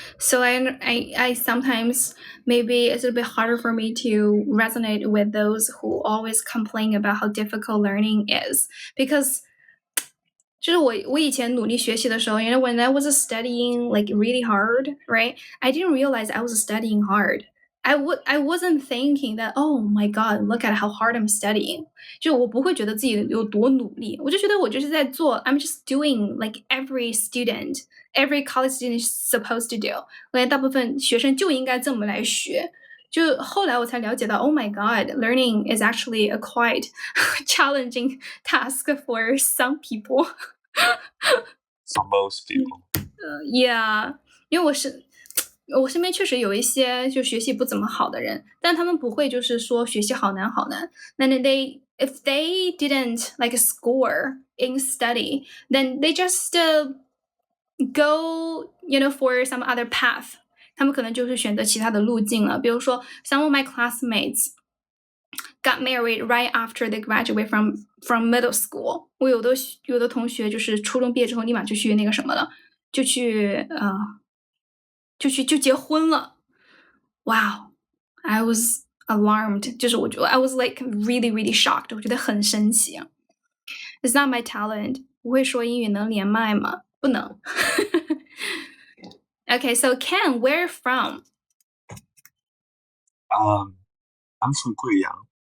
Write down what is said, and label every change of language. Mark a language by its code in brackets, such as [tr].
[en] So I sometimes maybe it's a bit harder for me to resonate with those who always complain about how difficult learning is because [zh] 就是我以前努力学习的时候 [en] when I was studying like really hard, right? I didn't realize I was studying hard. I wasn't thinking that, oh my god, look at how hard I'm studying. [zh] 就我不会觉得自己有多努力，我就觉得我就是在做 [en] I'm just doing like every college student is supposed to do. [zh] 我感觉大部分学生就应该这么来学。就后来我才了解到 [en] ，Oh my God, learning is actually a quite challenging task for some people. For most people. [zh] Yeah, 因为我身边确实有一些就学习不怎么好的人，但他们不会就是说学习好难好难。 [en] Then if they didn't like score in study, then they just go for some other path. [zh] 他们可能就是选择其他的路径了。比如说 [en] some of my classmates got married right after they graduate from middle school. [zh] 我有的同学就是初中毕业之后立马就去那个什么了，就结婚了。 [en] Wow, I was alarmed. [zh] 就是我觉得 [en] I was like really really shocked. [zh] 我觉得很神奇。 [en] It's not my talent. [zh] 不会说英语能连麦吗？不能。 [en] Okay, so Ken, where from? I'm from Guiyang.